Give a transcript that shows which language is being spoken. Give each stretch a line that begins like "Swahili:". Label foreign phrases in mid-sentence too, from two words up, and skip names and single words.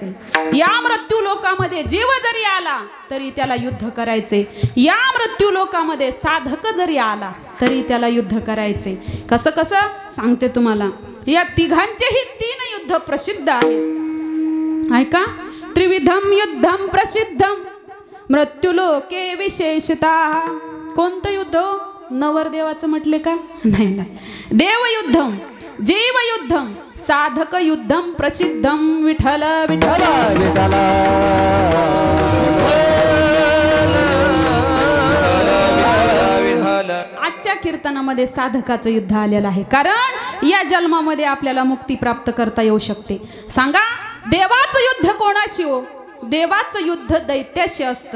Marathi: या मृत्यूलोकामध्ये जीव जरी आला तरी त्याला युद्ध करायचे. या मृत्यूलोकामध्ये साधक जरी आला तरी त्याला युद्ध करायचे. कसं कसं सांगते तुम्हाला. या तिघांचेही 3 युद्ध प्रसिद्ध आहेत. ऐका,
Sanskrit: त्रिविधम युद्धम प्रसिद्धम मृत्यूलोके विशेषतः.
Marathi: कोणतं युद्ध? नवरदेवाचं म्हटले का? नाही नाही.
Sanskrit: देवयुद्धम, जीवयुद्धम, साधक युद्धम प्रसिद्धम.
Marathi: विठ्ठल विठ्ठल. आजच्या कीर्तनामध्ये साधकाचं युद्ध आलेलं आहे. कारण या जन्मामध्ये आपल्याला मुक्ती प्राप्त करता येऊ शकते. सांगा, देवाचं युद्ध कोणाशी हो? देवाचं युद्ध दैत्याशी असतं.